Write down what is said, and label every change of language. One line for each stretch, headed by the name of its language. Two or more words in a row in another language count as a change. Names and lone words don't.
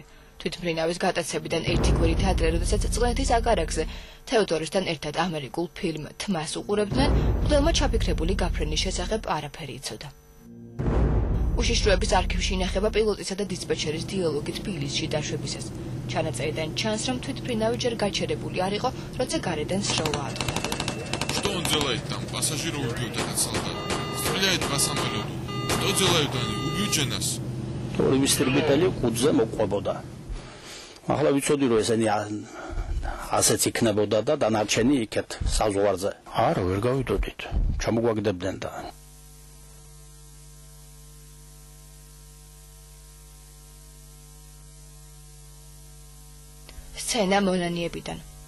Georgian: თვითმფრინავის გატაცებიდან ერთი კვირით ადრე, როდესაც წყლეთის აგარაკზე თეოდორესთან ერთად ამერიკულ ფილმ თმას უყურებდნენ, მღვდელმა ჩაფიქრებული გაფრენის შესახებ არაფერი იცოდა. უშიშროების არქივში ინახება პილოტისა და დისპეჩერის დიალოგი თბილისში დაშვებისას. ჩანაწერიდან ჩანს, რომ თვითმფრინავი ჯერ გაჩერებული არ იყო, როცა გარედან სროლა ატყდა.
Russian: Что он делает там? Пассажиры убьют этот солдат. Стреляет по самолету. Что делают они? Убьют же нас.
Georgian: ორივე სტრიბიტელი კუძზე მოყვებოდა. ახლა ვიცოდი რომ ესენი ასეც იქნებოდა და დანარჩენი იქეთ საზღვარზე. არა, ვერ გავიდოდით. ჩამოგვაგდებდნენ და სცენა მონანიებიდან.